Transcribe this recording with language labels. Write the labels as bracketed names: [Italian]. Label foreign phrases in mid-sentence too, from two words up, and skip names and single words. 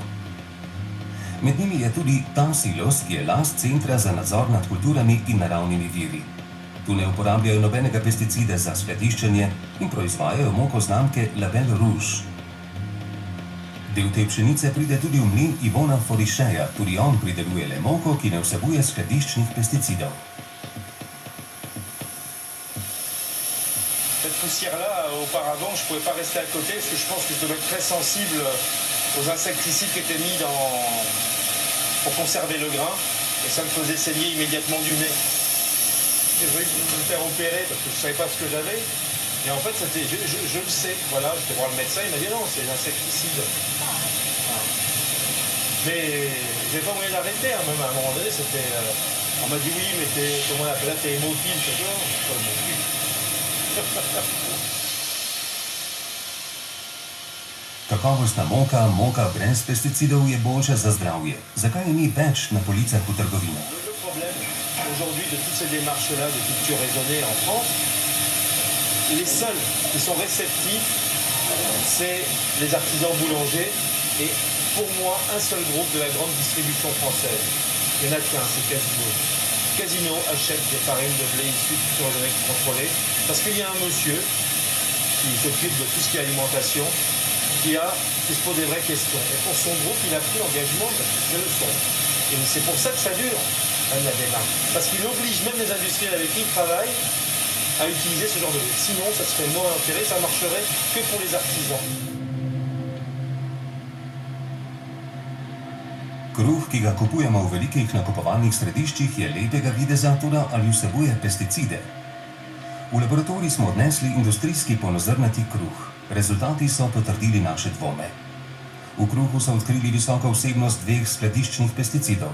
[Slovenian] Med njimi je tudi ta silos, ki je last Centra za nadzor nad kulturami in naravnimi viri. Tu ne uporabljajo nobenega pesticida za skladiščenje in proizvajajo moko znamke Label Rouge. Del te pšenice pride tudi v mlin Ivona Forišeja, tudi on prideluje le moko, ki ne vsebuje skladiščnih pesticidov. [French] Cette poussière-là, auparavant, je ne pouvais pas rester à côté parce que je pense que je devais être très sensible aux insecticides qui étaient mis pour conserver le grain et ça me faisait saigner immédiatement du nez. J'ai voulu me faire opérer parce que je ne savais pas ce que j'avais. Et en fait, je le sais. Voilà, j'étais voir le médecin, il m'a dit non, c'est l'insecticide. Mais j'ai pas moyen d'arrêter, hein. Même à un moment donné, on m'a dit oui, mais comment on appelle là, t'es hémophile, c'est quoi? Je suis pas hémophile. [Slovenian] Kakovostna moka brez pesticidov je boljša za zdravje. Zakaj je ni več na policah v trgovinah? [French] Le problème aujourd'hui de toutes ces démarches-là de culture raisonnée en France, les seuls qui sont réceptifs, c'est les artisans boulangers et pour moi un seul groupe de la grande distribution française. Il n'y en a qu'un, c'est Casino. Casino achète des farines de blé issues de culture raisonnée contrôlée parce qu'il y a un monsieur qui s'occupe de tout ce qui est alimentation qui se pose des vraies questions. Et pour son groupe, il a pris l'engagement de faire le son. Et c'est pour ça que ça dure, même la démarche. Parce qu'il oblige même les industriels avec qui il travaille à utiliser ce genre de blé. Sinon, ça serait moins intérêt, ça marcherait que pour les artisans. [Slovenian] Kruh, ki ga kupujemo v velikih nakupovalnih središčih, je lepega videza, toda ali vsebuje pesticide. V laboratorij smo odnesli industrijski polnozrnati kruh. Rezultati so potrdili naše dvome. V kruhu so odkrili visoko vsebnost dveh skladiščnih pesticidov.